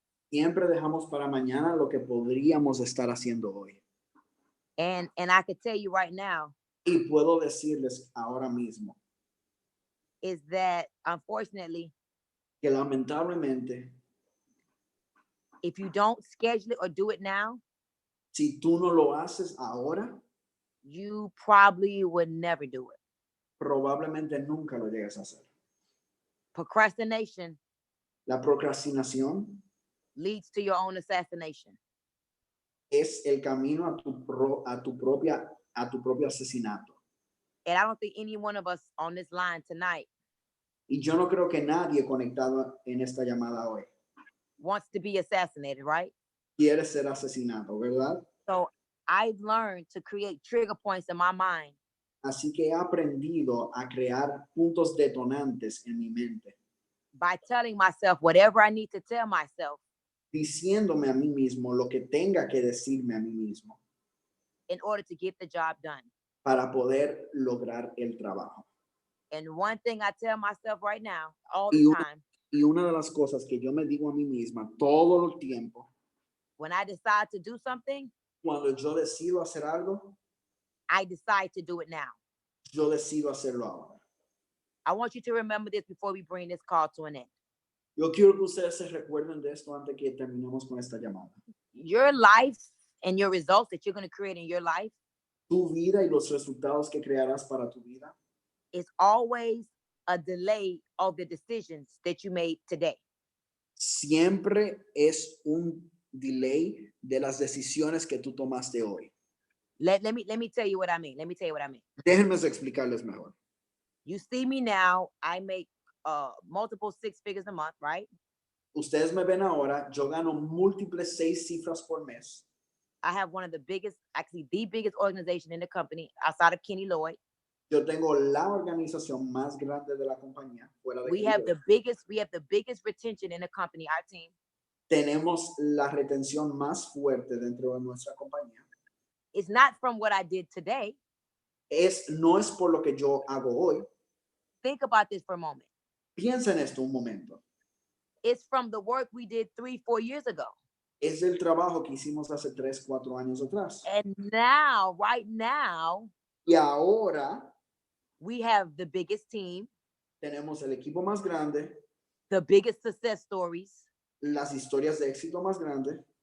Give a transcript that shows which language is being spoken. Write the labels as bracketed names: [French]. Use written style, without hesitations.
[Spanish] Siempre dejamos para mañana lo que podríamos estar haciendo hoy. [English] And I could tell you right now [Spanish] Y puedo decirles ahora mismo [English] is that unfortunately, [Spanish] que lamentablemente, [English] if you don't schedule it or do it now, [Spanish] si tú no lo haces ahora, [English] you probably would never do it. [Spanish] probablemente nunca lo llegues a hacer. [English] Procrastination [Spanish] La procrastinación [English] leads to your own assassination. [Spanish] es el camino a tu propio asesinato. [English] And I don't think any one of us on this line tonight [Spanish] Y yo no creo que nadie conectado en esta llamada hoy [English] wants to be assassinated, right? [Spanish] quiere ser asesinado, ¿verdad? [English] So I've learned to create trigger points in my mind [Spanish] Así que he aprendido a crear puntos detonantes en mi mente, [English] by telling myself whatever I need to tell myself [Spanish] diciéndome a mí mismo lo que tenga que decirme a mí mismo [English] in order to get the job done. [Spanish] para poder lograr el trabajo. [English] And one thing I tell myself right now, all [Spanish] Y [English] the [Spanish] una, [English] time, [Spanish] y una de las cosas que yo me digo a mí misma todo el tiempo, [English] when I decide to do something, [Spanish] cuando yo decido hacer algo, [English] I decide to do it now. [Spanish] yo decido hacerlo ahora. [English] I want you to remember this before we bring this call to an end. [Spanish] Yo quiero que ustedes se recuerden de esto antes que terminemos con esta llamada. [English] Your life and your results that you're going to create in your life [Spanish] Tu vida y los resultados que crearás para tu vida [English] is always a delay of the decisions that you made today. [Spanish] siempre es un delay de las decisiones que tú tomaste hoy. [English] Let me tell you what I mean. Let me tell you what I mean. [Spanish] Déjenme explicarles mejor. [English] You see me now, I make multiple 6 figures a month, right? [Spanish] Ustedes me ven ahora, yo gano múltiples 6 cifras por mes. [English] I have one of the biggest, actually the biggest organization in the company outside of Kenny Lloyd. [Spanish] Yo tengo la organización más grande de la compañía. Fuera de [English] We have the biggest retention in the company, our team. [Spanish] Tenemos la retención más fuerte dentro de nuestra compañía. [English] It's not from what I did today. [Spanish] No es por lo que yo hago hoy. [English] Think about this for a moment. [Spanish] Piensa en esto un momento. [English] It's from the work we did 3-4 years ago. [Spanish] Es el trabajo que hicimos hace 3-4 años atrás. [English] And now, right now, [Spanish] Y ahora [English] we have the biggest team, [Spanish] tenemos el equipo más grande, [English] the biggest success stories, [Spanish] las historias de éxito más grandes,